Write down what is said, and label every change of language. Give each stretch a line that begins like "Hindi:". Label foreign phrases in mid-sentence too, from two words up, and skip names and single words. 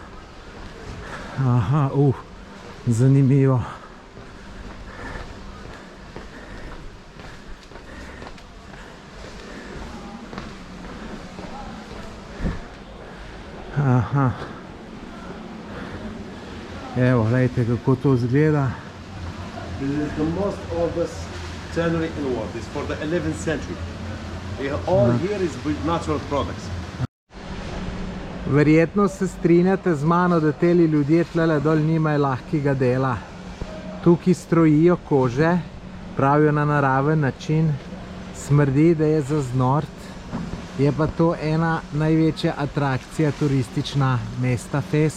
Slovenian: Aha, zanimivo. Aha. Evo, gledajte, kako to izgleda.
English: This is the most oldest tannery in the world. It's for the 11th century. All here is with natural products.
Slovenian: Verjetno se strinjate z mano, da teli ljudje tlele dol nimajo lahkega dela. Tukaj strojijo kože, pravijo na naraven način, smrdi, da je za znort. Je pa to ena največja atrakcija turistična mesta Fez.